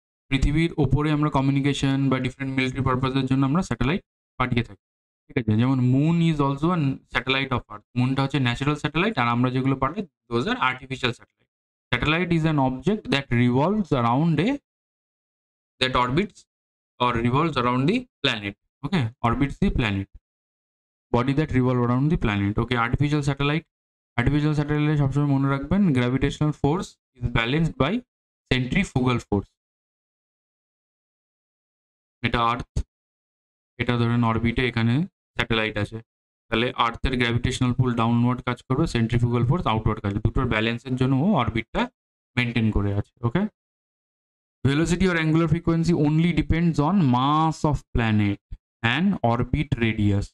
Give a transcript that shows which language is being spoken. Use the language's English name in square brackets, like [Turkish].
[Bangla] পৃথিবীর ওপরে আমরা কমিউনিকেশন বা ডিফারেন্ট মিলিটারি পারপাসের জন্য আমরা স্যাটেলাইট পাঠিয়ে থাকি। ঠিক আছে, যেমন [English] Moon is also satellite of earth. [Bangla] মুনটা হচ্ছে ন্যাচারাল স্যাটেলাইট, আর আমরা যেগুলো পাঠাই [English] Those are artificial satellite. Satellite is an object that revolves around that orbits or revolves around the planet. Okay, orbits the planet, body that revolve around the planet. Okay, artificial satellite [Bangla] সবসময় মনে রাখবেন [English] gravitational force is balanced by centrifugal force. [Bangla] এটা আর্থ, এটা ধরেন অরবিটে, এখানে satellite আছে, তাহলে আর্থের gravitational পুল downward কাজ করবে, সেন্ট্রিফুগাল ফোর্স আউটওয়ার্ড কাজ, দুটোর ব্যালেন্সের জন্য ও অরবিটটা মেনটেন করে আছে। [English] Okay, velocity or angular frequency only depends on mass of planet and orbit radius.